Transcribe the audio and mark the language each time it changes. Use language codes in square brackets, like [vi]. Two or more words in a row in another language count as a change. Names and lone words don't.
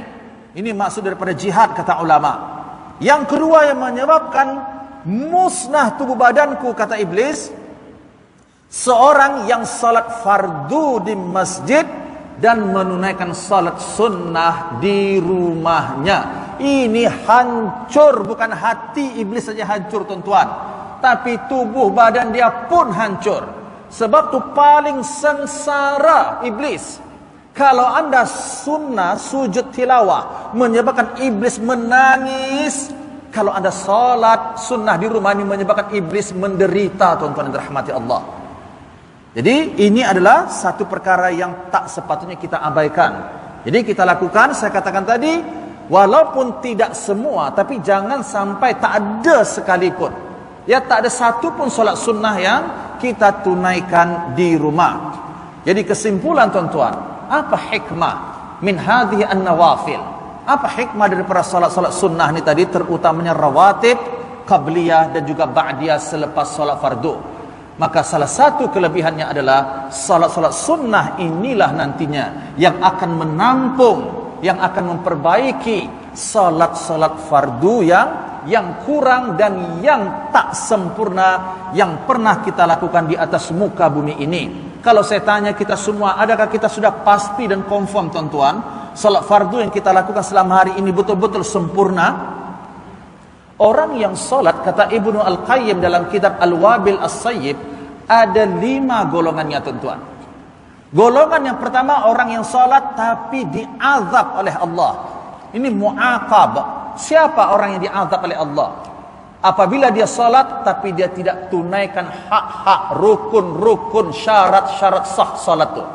[ms] Ini maksud daripada jihad kata ulama. Yang kedua yang menyebabkan musnah tubuh badanku kata iblis, seorang yang salat fardu di masjid dan menunaikan salat sunnah di rumahnya. Ini hancur, bukan hati iblis saja hancur tuan-tuan, tapi tubuh badan dia pun hancur. Sebab tu paling sengsara iblis. Kalau anda sunnah sujud tilawah menyebabkan iblis menangis, kalau anda salat sunnah di rumah ini menyebabkan iblis menderita, tuan-tuan yang dirahmati Allah. Jadi ini adalah satu perkara yang tak sepatutnya kita abaikan. Jadi kita lakukan, saya katakan tadi, walaupun tidak semua, tapi jangan sampai tak ada sekalipun. Ya, tak ada satu pun solat sunnah yang kita tunaikan di rumah. Jadi kesimpulan tuan-tuan, apa hikmah [ar] من هذه النوافل? [ms] Apa hikmah daripada solat-solat sunnah ni tadi, terutamanya rawatib, qabliyah dan juga ba'diyah selepas solat fardu? Maka salah satu kelebihannya adalah salat-salat sunnah inilah nantinya yang akan menampung, yang akan memperbaiki salat-salat fardu yang kurang dan yang tak sempurna yang pernah kita lakukan di atas muka bumi ini. Kalau saya tanya kita semua, adakah kita sudah pasti dan confirm tuan-tuan, salat fardu yang kita lakukan selama hari ini betul-betul sempurna? Orang yang salat, kata Ibnu Al-Qayyim dalam kitab Al-Wabil As-Sayyib, ada 5 golongannya tuan-tuan. Golongan yang pertama, orang yang salat tapi diazab oleh Allah. Ini mu'aqab. Siapa orang yang diazab oleh Allah? Apabila dia salat tapi dia tidak tunaikan hak-hak, rukun-rukun, syarat-syarat sah salat itu.